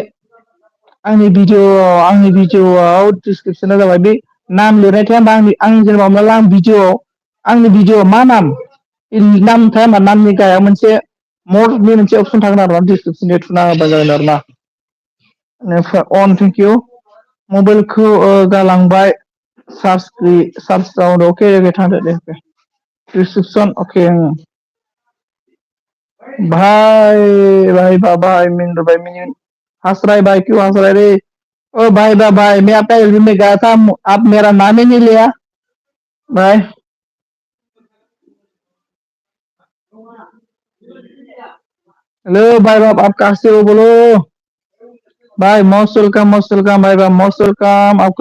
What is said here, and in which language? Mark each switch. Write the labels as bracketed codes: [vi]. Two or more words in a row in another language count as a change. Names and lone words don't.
[brx] आंनि भिडिअआव डिसक्रिपसना जाबाय बे नाम लिरनाय थाया होमबा आंनि जेनेबा हमना ला आंनि भिडिअ मा नाम थाया होमबा नामनि गाहायाव मोनसे मरनि मोनसे अपसन थागोन आरो ना डिसक्रिपसन थुना होबा जागोन आरो ना अन थेंक इउ मबाइलखौ गालांबाय चार्ज अके थांदो दे डिसक्रिपसन अके [hi] भाई मिंदो भाई मिन हंस रहा है भाई क्यों हंस रहा है रे ओ भाई मैं आपका एलबी में गया था आप मेरा नाम ही नहीं लिया भाई हेलो भाई बाप आप कहाँ से हो बोलो भाई [en] most welcome [hi] भाई बाप [en] most welcome [hi] आपको